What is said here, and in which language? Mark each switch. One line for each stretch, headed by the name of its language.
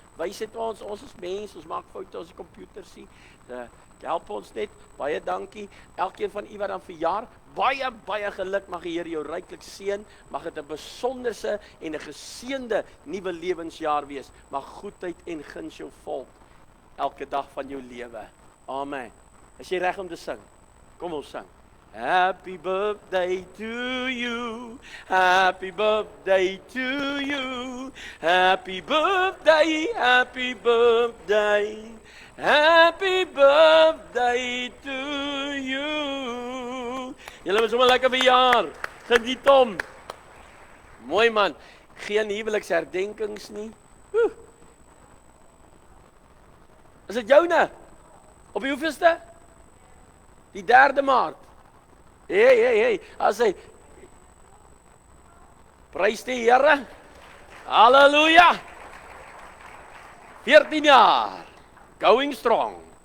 Afrikaans: Wys dit ons is mens, ons maak foute, ons die computer sien, help ons net, baie dankie, elkeen van u wat dan verjaar, baie, baie geluk, mag die Here jou ryklik seën, mag dit 'n besonderse en 'n geseënde nuwe lewensjaar wees, mag goedheid en guns jou volg, elke dag van jou lewe, amen. Is jy reg om te sing? Kom ons sing.
English: Happy birthday to you, happy birthday to you, happy birthday, happy birthday, happy birthday to you.
Afrikaans: Julle moet sommer lekker verjaar, geniet hom. Mooi man, geen huweliksherdenkings nie. Is dit joune? Op die hoeveelste? Die 3de Maart. Hey, as hy prys die Here. Halleluja. 14 jaar.
English: Going strong.